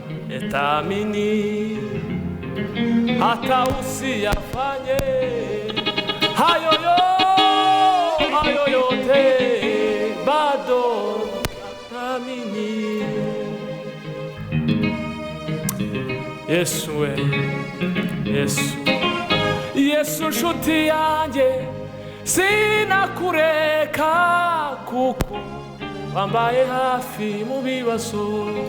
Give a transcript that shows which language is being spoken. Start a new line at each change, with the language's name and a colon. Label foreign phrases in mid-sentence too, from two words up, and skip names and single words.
Swahili: Etamini, hata usiyafanye hayo yo-, hayo yote, bado naamini.
Kinyarwanda: Yesu we, Yesu. Yesu nshuti yanjye, sinakureka kuko wambaye hafi mu bibazo.